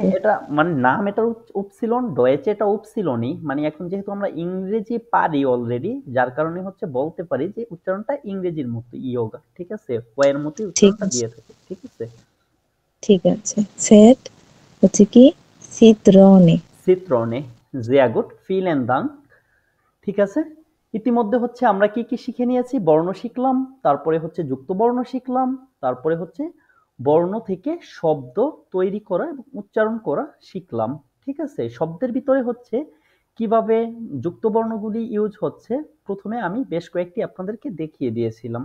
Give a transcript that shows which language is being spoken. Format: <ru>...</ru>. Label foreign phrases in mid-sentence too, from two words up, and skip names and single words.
<bn>এটা মানে নাম এটার উপসিলন, ডয়েচে এটা উপসিলনই। মানে এখন যেহেতু আমরা ইংরেজি পারি অলরেডি, যার কারণে হচ্ছে বলতে পারি যে উচ্চারণটা ইংরেজির মতো ইয়োগা, ঠিক আছে? ওয়াই এর মতোই ঠিক উচ্চারণটা আছে, দিয়ে থাকে, ঠিক আছে? ঠিক আছে। সেট হচ্ছে কি সিত্রনে।</bn> <de>সিত্রনে। sehr gut, vielen Dank।</de> <bn>ঠিক আছে? ইতিমধ্যে হচ্ছে আমরা কি কি শিখে নিয়েছি? বর্ণ শিখলাম, তারপরে হচ্ছে যুক্ত বর্ণ শিখলাম, তারপরে হচ্ছে বর্ণ থেকে শব্দ তৈরি করা এবং উচ্চারণ করা শিখলাম। ঠিক আছে? শব্দের ভিতরে হচ্ছে কিভাবে যুক্ত বর্ণগুলি ইউজ হচ্ছে, প্রথমে আমি বেশ কয়েকটি আপনাদেরকে দেখিয়ে দিয়েছিলাম।</bn>